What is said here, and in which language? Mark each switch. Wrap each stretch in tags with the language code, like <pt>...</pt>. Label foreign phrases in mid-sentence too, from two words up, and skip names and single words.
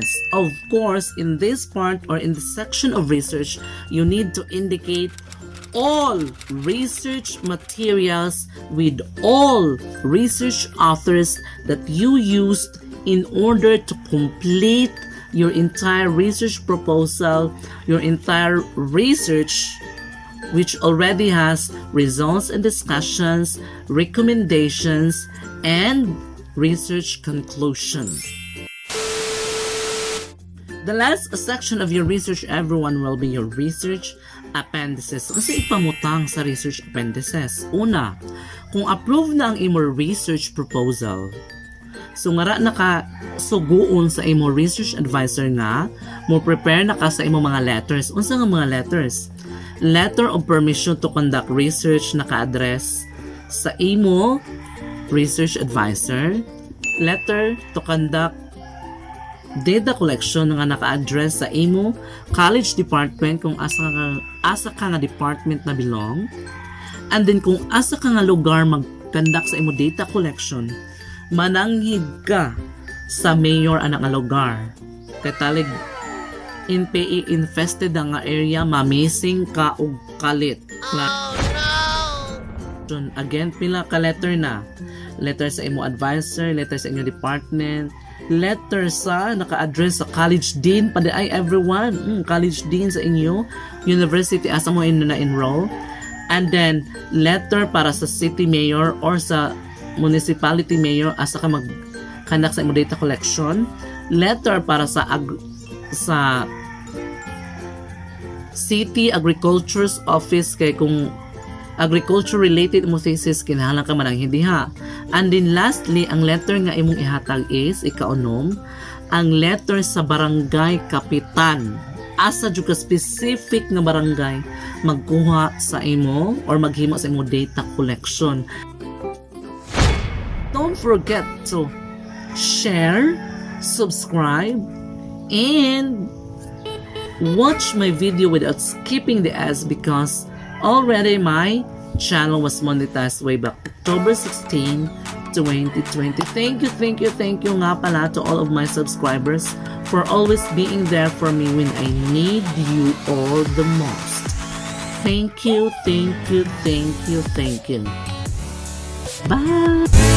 <en>Of course, in this part or in the section of research, you need to indicate all research materials with all research authors that you used in order to complete your entire research proposal, your entire research, which already has results and discussions, recommendations, and research conclusion. The last section of your research, everyone, will be your research appendices.</en> <ceb>Kasi ipamutang sa</ceb> <en>research appendices.</en> <ceb>Una, kung approve na ang imo</ceb> <en>research proposal,</en> <ceb>so ngara na ka suguon sa imo</ceb> <en>research advisor</en> <ceb>nga, mo prepare na ka sa imo mga letters. Unsa nga mga letters?</ceb> <en>Letter of permission to conduct research</en> <ceb>naka-address sa imo</ceb> <en>research advisor. Letter to conduct data collection</en> <ceb>nga naka-address sa imo</ceb> <en>college department</en> <ceb>kung asa ka nga department na belong.</ceb> <en>And then</en> <ceb>kung asa ka nga lugar mag-conduct sa imo</ceb> <en>data collection,</en> <ceb>mananghid ka sa mayor anak nga lugar. Katalig</ceb> <en>NPA infested</en> <ceb>nga area, mamising ka og kalit.</ceb> <en>Oh no! Again,</en> <ceb>pila ka letter na. Letter sa imo advisor, letter sa imo department, letter sa naka-address sa</ceb> <en>college dean,</en> <ceb>pwede ay everyone,</ceb> <en>college dean</en> <ceb>sa inyo, university asa mo na-enroll,</ceb> <en>and then letter</en> <ceb>para sa</ceb> <en>city mayor or</en> <ceb>sa</ceb> <en>municipality mayor</en> <ceb>asa ka mag-conduct sa imo</ceb> <en>data collection,</en> <ceb>letter para sa</ceb> <en>city agriculture's office</en> <ceb>kay kung</ceb> <en>agriculture related</en> <ceb>mo thesis kinahanglan ka man ang hindi ha.</ceb> <en>And then lastly,</en> <ceb>ang letter nga imong ihatag is ikaunom, ang letter sa barangay kapitan. Asa jud ka specific nga barangay magkuha sa imo or maghimo sa imo data collection.</ceb> <en>Don't forget to share, subscribe, and watch my video without skipping the ads because already my channel was monetized way back October 16, 2020. Thank you</en> <tl>nga pala</tl> <en>to all of my subscribers for always being there for me when I need you all the most. Thank you, thank you, thank you, thank you. Bye!</en>